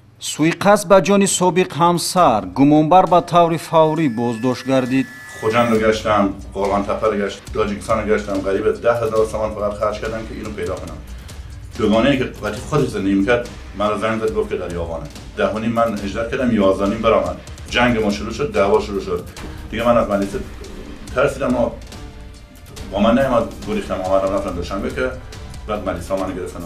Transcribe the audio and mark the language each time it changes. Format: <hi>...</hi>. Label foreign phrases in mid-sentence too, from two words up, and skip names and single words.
<tg>суиқасд ба ҷони собиқ ҳамсар гумонбар ба таври фаврӣ боздошт гардид.</tg> <fa>خوجند رو گشتم، قرغان‌تپه رو گشتم، تاجیکستان رو گشتم، قریب 10,000 تومان فقط خرج کردم که اینو پیدا کنم. دوگانه‌ای که وقتی خودش زندگی می‌کرد من رو زنگ زد گفت که در یاوانه. 10:30 من اجرا کردم، 11:30 برآمد. جنگ ما شروع شد، دعوا شروع شد. دیگه من از ملیسه ترسیدم و با من نیامد، گریختم آمدم رفتم دوشنبه که بعد ملیسا منو گرفتن.</fa>